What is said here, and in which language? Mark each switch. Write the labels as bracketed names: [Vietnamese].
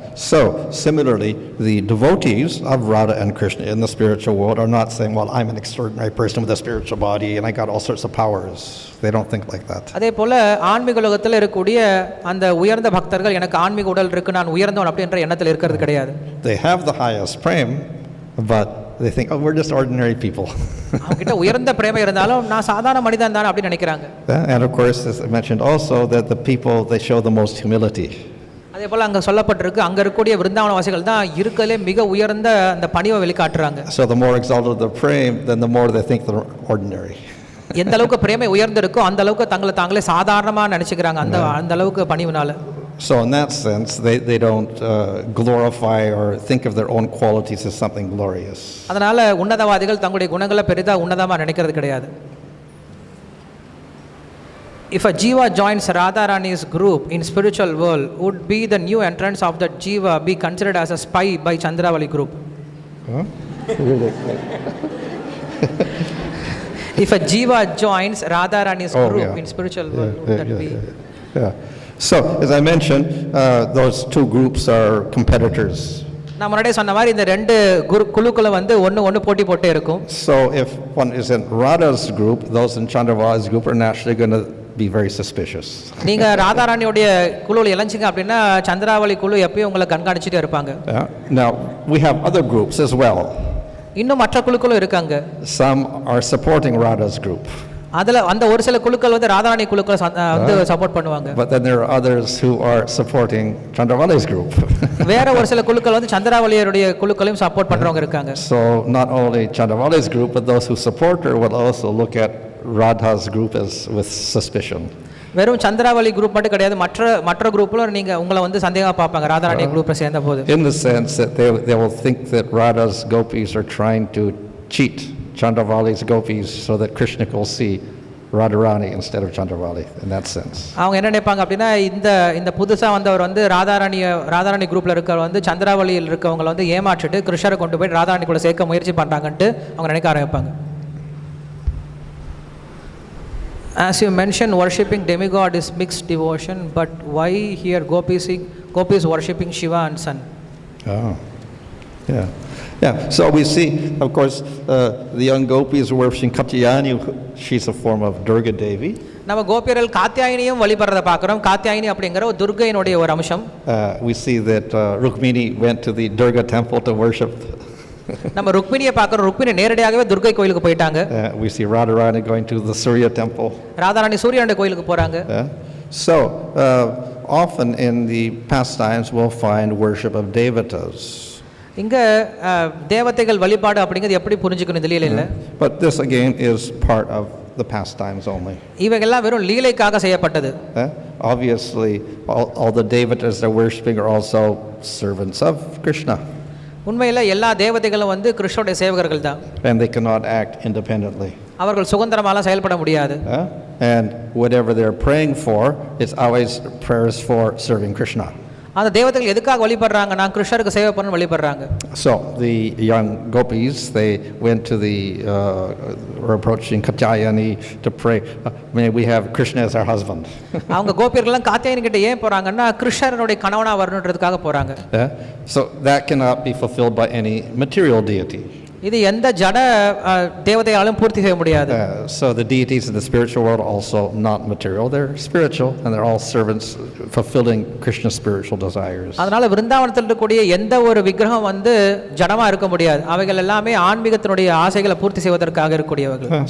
[English] So similarly, the devotees of Radha and Krishna in the spiritual world are not saying, well, I'm an extraordinary person with a spiritual body and I got all sorts of powers. They don't think like that. [Tamil] அதே போல ஆன்மீக உலகத்தில் இருக்கக்கூடிய அந்த உயர்ந்த பக்தர்கள் எனக்கு ஆன்மீக உடல் இருக்கு, நான் உயர்ந்தவன் அப்படின்ற எண்ணத்தில் இருக்கிறது கிடையாது. [English] They have the highest prema, but they think, oh, we're just ordinary people. [Tamil] அவங்க கிட்ட உயர்ந்த பிரேமை இருந்தாலும் நான் சாதாரண மனிதன் தான் அப்படி நினைக்கிறாங்க. [English] And of course, as I mentioned also, that the people, they show the most humility. [Tamil] அதே போல் அங்கே சொல்லப்பட்டிருக்கு, அங்கே இருக்கக்கூடிய விருந்தாவன வாசிகள் தான் இருக்கலே மிக உயர்ந்த அந்த பணிவை வெளிக்காட்டுறாங்க. [English] So the more exalted the prema, then the more they think they're ordinary. [Tamil] எந்த அளவுக்கு பிரேமை உயர்ந்திருக்கோ அந்த அளவுக்கு தங்களை தாங்களே சாதாரணமாக நினச்சிக்கிறாங்க அந்த அளவுக்கு பணிவினால. [English] So in that sense, they don't glorify or think of their own qualities as something glorious. [Tamil] அதனால உன்னதவாதிகள் தங்களுடைய குணங்களை பெரிதாக உன்னதமாக நினைக்கிறது கிடையாது. [English] If a jiva joins Radharani's group in spiritual world, would be the new entrance of that jiva be considered as a spy by Chandravali group? Huh? Really? If a jiva joins Radharani's group in spiritual world, would that be? Yeah. So, as I mentioned, those two groups are competitors. [Tamil] நான் முன்னாடியே சொன்ன மாதிரி இந்த ரெண்டு குழுக்களை வந்து ஒன்று போட்டி போட்டே இருக்கும். [English] So, if one is in Radha's group, those in Chandravali's group are naturally going to be very suspicious. [Tamil] நீங்க ராதாராணியோட குழுவில் இளைஞ்சிங்க அப்படின்னா சந்திராவளி குழு எப்பயும் உங்களை கண்காணிச்சிட்டே இருப்பாங்க. [English] Now, we have other groups as well. [Tamil] இன்னும் மற்ற குழுக்களும் இருக்காங்க. [English] Some are supporting Radha's group. [Tamil] அதுல அந்த ஒரு சில குழுக்கள் வந்து ராதாராணி குழுக்களை வந்து சப்போர்ட் பண்ணுவாங்க. [English] But then there are others who are supporting Chandravali's group. [Tamil] வேற ஒரு சில குழுக்கள் வந்து சந்திராவளியோட குழுக்களையும் சப்போர்ட் பண்றவங்க இருக்காங்க. [English] So not only Chandravali's group, but those who support her will also look at Radha's group as with suspicion. [Tamil] வெறும் சந்திராவளி group மட்டும் கிடையாது, மற்ற குரூப்ல நீங்க உங்களை வந்து சந்தேகமா பார்ப்பாங்க ராதாராணி குரூப்ல சேர்ந்த போது. [English] In the sense that they will think that Radha's gopis are trying to cheat Chandravali's gopis so that Krishna will see Radharani instead of Chandravali, in that sense. [Tamil] அவங்க என்ன நினைப்பாங்க அப்படின்னா இந்த புதுசா வந்தவர் வந்து ராதாராணி குரூப்ல இருக்கவர் வந்து சந்திராவளியில் இருக்கவங்களை வந்து ஏமாற்றிட்டு கிருஷ்ணரை கொண்டு போய் ராதாராணிக்குள்ள சேர்க்க முயற்சி பண்றாங்கன்ட்டு அவங்க நினைக்க ஆரம்பிப்பாங்க. [English] As you mentioned, worshipping demigod is mixed devotion, but why here gopis worshipping Shiva and Sun? Oh, yeah. Yeah, so we see, of course, the young gopis worshipping Katyayani. She's a form of Durga Devi. [Tamil] நம்ம கோபியர்கள் காத்யாயினியும் வழிபடுறத பார்க்குறோம். காத்யாயினி அப்படிங்கிற ஒரு துர்கையினுடைய ஒரு அம்சம். [English] We see that Rukmini went to the Durga temple to worship. [Tamil] நம்ம ருக்மிணியை பார்க்குறோம். ருக்மிணி நேரடியாகவே துர்கை கோயிலுக்கு போயிட்டாங்க. [English] We see Radharani going to the Surya temple. [Tamil] Radharani சூரியனுடைய கோயிலுக்கு போறாங்க. [English] So often in the pastimes we'll find worship of devatas. [Tamil] இங்க தேவதைகள் வழிபாடு அப்படிங்கிறது எப்படி புரிஞ்சுக்கணும் இந்த லீலையில? [English] But this again is part of the pastimes only. [Tamil] இவைகள்லாம் வெறும் லீலைக்காக செய்யப்பட்டது. [English] Obviously all the devatas they're worshiping are also servants of Krishna. [Tamil] உண்மையில எல்லா தேவதைகளும் வந்து கிருஷ்ணனுடைய சேவகர்கள் தான். [English] And they cannot act independently. [Tamil] அவர்கள் சுதந்திரமாலாம் செயல்பட முடியாது. [English] And whatever they're praying for, it's always prayers for serving Krishna. [Tamil] அந்த தேவதைகள் எதுக்காக வழிபடுறாங்க? நான் கிருஷ்ணருக்கு சேவை பண்ண வழிபடுறாங்க. [English] So the young gopis, they went to the were approaching Katyayani to pray, may we have Krishna as our husband. [Tamil] அவங்க கோபியர்கள்லாம் காத்யாயனி கிட்ட ஏன் போறாங்கன்னா கிருஷ்ணனுடைய கணவனா வரணும்ன்றதுக்காக போறாங்க. [English] So that cannot be fulfilled by any material deity. [Tamil] இது எந்த ஜட தேவதையாலும் பூர்த்தி செய்ய முடியாது. [English] So the deities in the spiritual world also not material, they're spiritual and they're all servants fulfilling Krishna's spiritual desires. [Tamil] அதனால விருந்தாவனத்தில் இருக்கக்கூடிய எந்த ஒரு விக்கிரகம் வந்து ஜடமா இருக்க முடியாது. அவைகள் எல்லாமே ஆன்மீகத்தினுடைய ஆசைகளை பூர்த்தி செய்வதற்காக இருக்கக்கூடியவர்கள்.